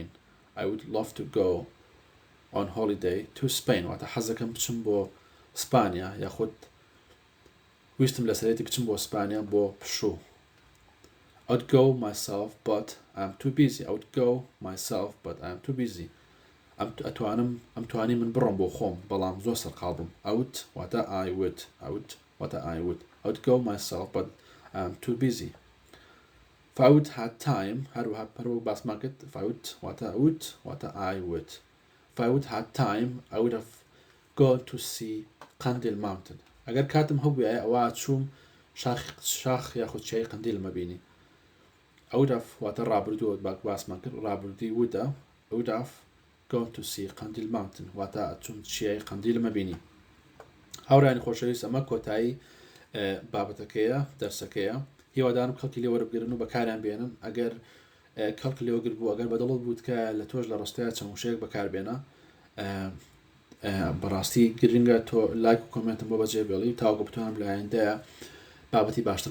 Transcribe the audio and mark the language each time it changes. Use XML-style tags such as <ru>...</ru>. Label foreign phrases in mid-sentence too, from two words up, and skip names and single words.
<en>I would love to go on holiday to Spain</en> <ckb>واتە حەزەکەم بچم بۆ سپانیا یاخود ویستم لەسەرێتی بچم بۆ سپانیا بۆ پشوو.</ckb> <en>I would go myself but I'm too busy. I would go myself but I'm too busy.</en> <ckb>ئەمتوانی من بڕۆم بۆ خۆم بەڵام زۆر سەرقاڵ بم.</ckb> <en>I would واتە I would. I would واتە I would. I would go myself but I'm too busy. If I would had time</en> <ckb>هەروە باسمان کرد.</ckb> <en>If I would واتە would واتە I would. If I would had time I would have gone to see قندیل mountain.</en> <ckb>ئەگەر کاتم هەبووایە ئەوە چووم شاخ یاخود چیای قندیل مەبینی.</ckb> <en>I would have</en> <ckb>واتە ڕابردووە باسمان کرد ڕابردووی وودە.</ckb> <en>I would have gone to see قندیل mountain</en> <ckb>واتە چوم چیای قندیل مەبینی. هاوڕانی خۆشەویست ئەمە کۆتایی بابەتەکەیە دەرسەکەیە. هیوادارم کەڵکی لێ وەربگرن و بەکاریان بێنن. ئەگەر کەڵک لێوەگر بوو ئەگەر بەدڵت بووت کە لە تۆش لە ڕستەیە چەند وشەیەک بەکاربێنە بەڕاستی گرنگە تۆ لایک و کۆمنتم بۆ بەجێ بێڵی تاوەکو بتوانم لە ئایندەیە بابەتی باشتر بڵاوکەمەوە.</ckb>